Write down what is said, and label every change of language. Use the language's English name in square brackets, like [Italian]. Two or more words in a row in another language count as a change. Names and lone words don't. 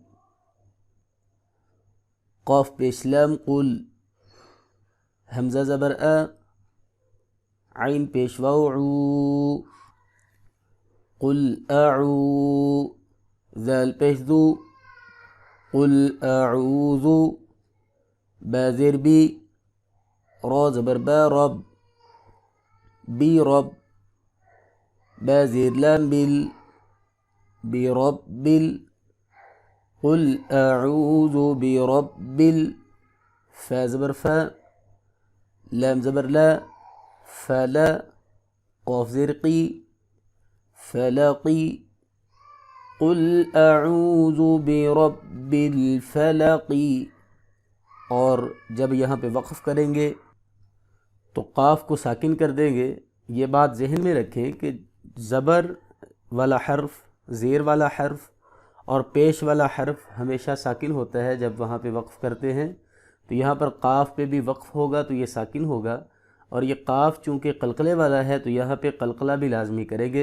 [Urdu] قاف پیش لام قل، حمزہ زبر آ، عین پیش واو عو، قل اعو، ذال پیش ذو، قل اعوذ، با زیر بی، را زبر با رب، بی رب، با زیر لام بل، برب ال، قل اعوذ برب ال، فا زبر فا، لام زبر لا، فلا، قاف زیر قی، فلقی، قل اعوذ برب الفلق۔ اور جب یہاں پہ وقف کریں گے تو قاف کو ساکن کر دیں گے۔ یہ بات ذہن میں رکھیں کہ زبر والا حرف، زیر والا حرف اور پیش والا حرف ہمیشہ ساکن ہوتا ہے جب وہاں پہ وقف کرتے ہیں، تو یہاں پر قاف پہ بھی وقف ہوگا تو یہ ساکن ہوگا، اور یہ قاف چونکہ قلقلے والا ہے تو یہاں پہ قلقلہ بھی لازمی کریں گے۔